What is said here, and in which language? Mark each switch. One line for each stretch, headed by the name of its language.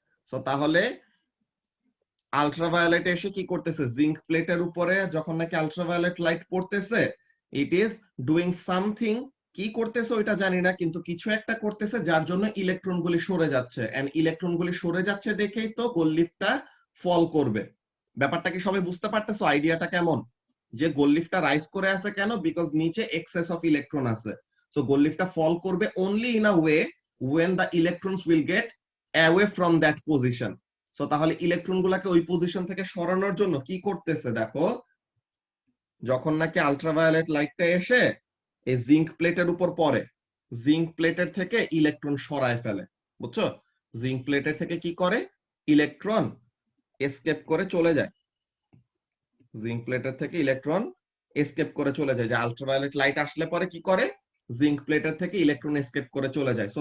Bangla: So তাহলে ultraviolet এসে কি করতেছে, জিঙ্ক প্লেটের উপরে যখন নাকি আলট্রাভায়োলেট লাইট পড়তেছে,
English: it is doing something,
Bangla: কি করতেছে ওইটা জানি না, কিন্তু কিছু একটা করতেছে যার জন্য ইলেকট্রন গুলি সরে যাচ্ছে, এন্ড ইলেকট্রন গুলি সরে যাচ্ছে দেখেই তো গোললিফটটা ফল করবে। ব্যাপারটা কি সবাই বুঝতে পারতেছো আইডিয়াটা কেমন, যে গোললিফটটা রাইজ করে আছে কেন, বিকজ নিচে এক্সেস অফ ইলেকট্রন আছে।
English: So গোললিফটটা fall করবে only in a way when the electrons will get away from that position.
Bangla: So তাহলে ইলেকট্রন গুলাকে ওই পজিশন থেকে সরানোর জন্য কি করতেছে দেখো, যখন নাকি আলট্রাভায়োলেট লাইটটা এসে এই জিঙ্ক প্লেটের উপর পড়ে, জিঙ্ক প্লেটের থেকে ইলেকট্রন সরায় ফেলে, বুঝছো, জিঙ্ক প্লেটের থেকে কি করে, ইলেকট্রন এসকেপ করে চলে যায়, জিঙ্ক প্লেটের থেকে ইলেকট্রন এসকেপ করে চলে যায়, যে আলট্রাভায়োলেট লাইট আসলে পরে কি করে, জিঙ্ক প্লেটের থেকে ইলেকট্রন এসকেপ করে চলে যায়।